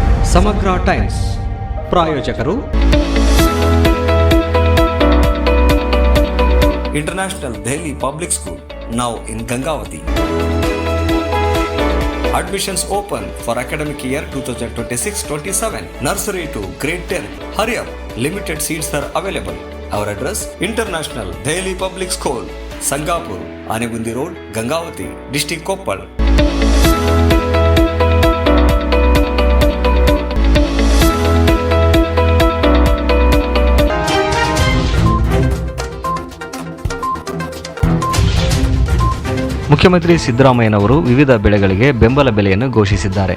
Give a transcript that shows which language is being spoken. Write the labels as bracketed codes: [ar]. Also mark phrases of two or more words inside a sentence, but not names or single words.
[kn] ಸಮಗ್ರ ಟೈಮ್ಸ್ ಪ್ರಾಯೋಜಕರು ಇಂಟರ್ನ್ಯಾಷನಲ್ ದೆಹಲಿ ಪಬ್ಲಿಕ್ ಸ್ಕೂಲ್, [en] now in Gangavati. Admissions open for academic year 2026-27. Nursery to grade 10. Hurry up, limited seats are available. Our address, International Dehli Public School, Sangapur, Anegundi Road, Gangavati, District Koppal. [kn] ಮುಖ್ಯಮಂತ್ರಿ ಸಿದ್ದರಾಮಯ್ಯನವರು ವಿವಿಧ ಬೆಳೆಗಳಿಗೆ ಬೆಂಬಲ ಬೆಲೆಯನ್ನು ಘೋಷಿಸಿದ್ದಾರೆ.